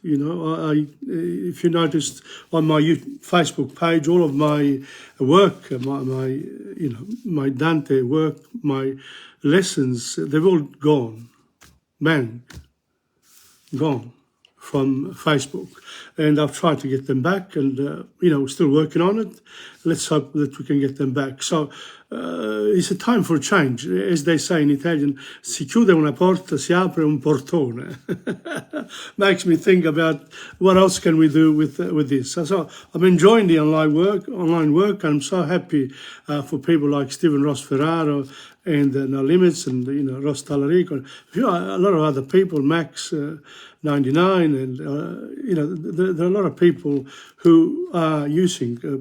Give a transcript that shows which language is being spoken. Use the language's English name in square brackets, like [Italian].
[English] If you noticed on my Facebook page, all of my work, my Dante work, my lessons, they've all gone, gone from Facebook. And I've tried to get them back, and, we're still working on it. Let's hope that we can get them back. So it's a time for change. As they say in Italian, [Italian] si chiude una porta, si apre un portone. [English] Makes me think about what else can we do with this. So I'm enjoying the online work. I'm so happy for people like Stephen Ross Ferraro and No Limits, and Ross Talarico, a lot of other people, Max 99, and there are a lot of people who are using